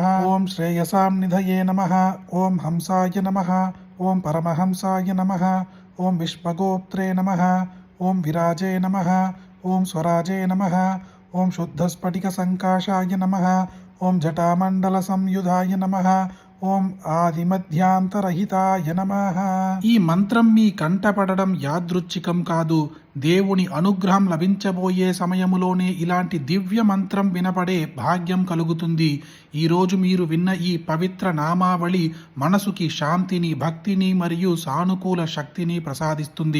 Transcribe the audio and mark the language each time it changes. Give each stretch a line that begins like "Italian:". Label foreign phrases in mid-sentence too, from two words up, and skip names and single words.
Sanskrit: ओम श्रेयसां निधये नमः। ओम हंसाय नमः। ओम परमहंसाय नमः। ओम विश्वगोप्त्रे नमः। ओम विराजे नमः। ओम स्वराजे नमः। ओम शुद्धस्फटिकसङ्काशाय नमः। ओम जटामण्डलसंयुधाय नमः। ఓం ఆదిమధ్యాంతరహితాయ నమః.
Telugu: ఈ మంత్రం మీ కంటపడడం యాదృచ్ఛికం కాదు. దేవుని అనుగ్రహం లభించబోయే సమయములోనే ఇలాంటి దివ్య మంత్రం వినపడే భాగ్యం కలుగుతుంది. ఈరోజు మీరు విన్న ఈ పవిత్ర నామావళి మనసుకి శాంతిని, భక్తిని మరియు సానుకూల శక్తిని ప్రసాదిస్తుంది.